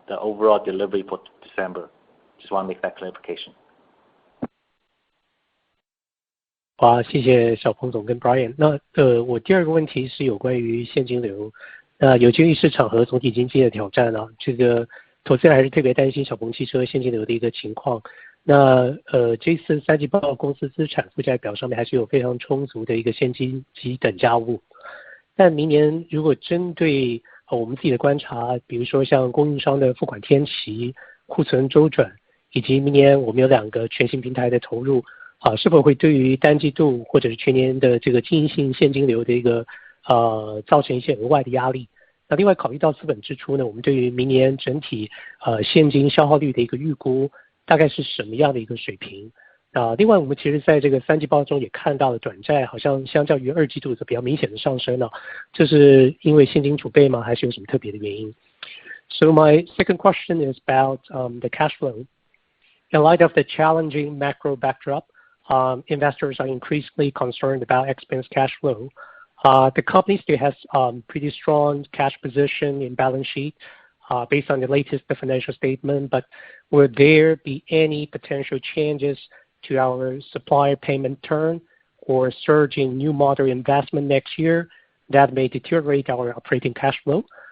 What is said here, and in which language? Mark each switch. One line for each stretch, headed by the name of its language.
English: The overall delivery for December. Just want to make that clarification.
Chinese: 好，谢谢小鹏总跟 Brian。我第二个问题是有关于现金流。有鉴于市场和总体经济的挑战呢，这个投资人还是特别担心小鹏汽车现金流的一个情况。这次3季报公司资产负债表上面还是有非常充足的一个现金及等价物。但明年如果针对我们自己的观察，比如说像供应商的付款天期、库存周转，以及明年我们有2个全新平台的投入，是否会对于单季度或者是全年的这个经营性现金流的一个造成一些额外的压力。那另外考虑到资本支出呢，我们对于明年整体现金消耗率的一个预估大概是什么样的一个水平？另外我们其实在这个3季报中也看到了短债好像相较于2季度是比较明显的上升了，这是因为现金储备吗？还是有什么特别的原因？
English: So my second question is about the cash flow. In light of the challenging macro backdrop, investors are increasingly concerned about XPeng's cash flow. The company still has pretty strong cash position in balance sheet based on the latest financial statement, but will there be any potential changes to our supplier payment term or surge in new model investment next year that may deteriorate our operating cash flow?